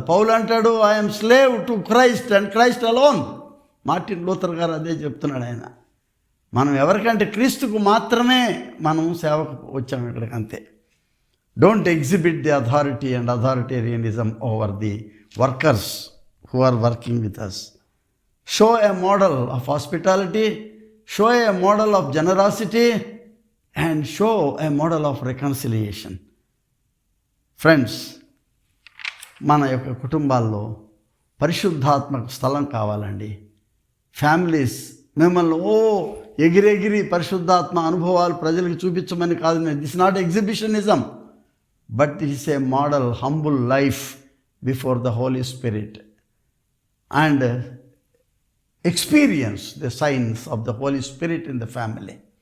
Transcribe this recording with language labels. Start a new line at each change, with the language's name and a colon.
Telugu: పౌలు అంటాడు,
English: I'm slave to Christ and Christ alone.
Telugu: Martin Luther గారు అదే చెప్తున్నాడు ఆయన. మనం ఎవరికంటే క్రీస్తుకు మాత్రమే మనం సేవకు వచ్చాము ఇక్కడికి, అంతే.
English: Don't exhibit the authority and authoritarianism over the workers who are working with us. Show a model of hospitality, show a model of generosity, and show a model of reconciliation.
Telugu: Friends, మన యొక్క కుటుంబాల్లో పరిశుద్ధాత్మక స్థలం కావాలండి. Families మిమ్మల్ని ఎగిరెగిరి పరిశుద్ధాత్మ అనుభవాలు ప్రజలకు చూపించమని కాదు.
English: This not exhibitionism, but it is a model humble life before the Holy Spirit and experience the signs of the Holy Spirit in the family.